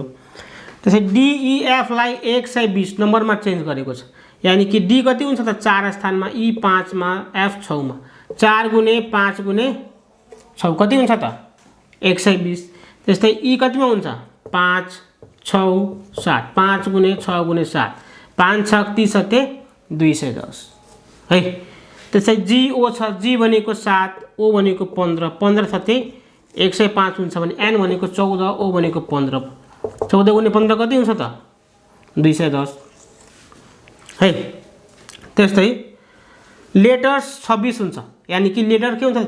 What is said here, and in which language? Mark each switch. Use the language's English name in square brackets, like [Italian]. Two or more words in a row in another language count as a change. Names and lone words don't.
[Nepali] त्यसै डिइएफलाई 120 नम्बरमा चेन्ज गरेको छ, यानि कि डी कति हुन्छ त? 4 स्थानमा, ई 5 मा, एफ 6 मा। 4 गुणे 5 गुणे 6 कति हुन्छ त? 120। त्यस्तै ई कतिमा हुन्छ? 5 6 7। 5 गुणे 6 गुणे 7, 5 6 30 सत्ते 210 है। त्यसै जीओ छ, जी भनेको 7, ओ भनेको 15, 15 सत्ते 105 हुन्छ भने एन भनेको 14, ओ भनेको 15, 14 गुणे 15 कति हुन्छ त? 210 है। त्यस्तै लेटर्स 26 हुन्छ, यानि कि लेटर के हुन्छ?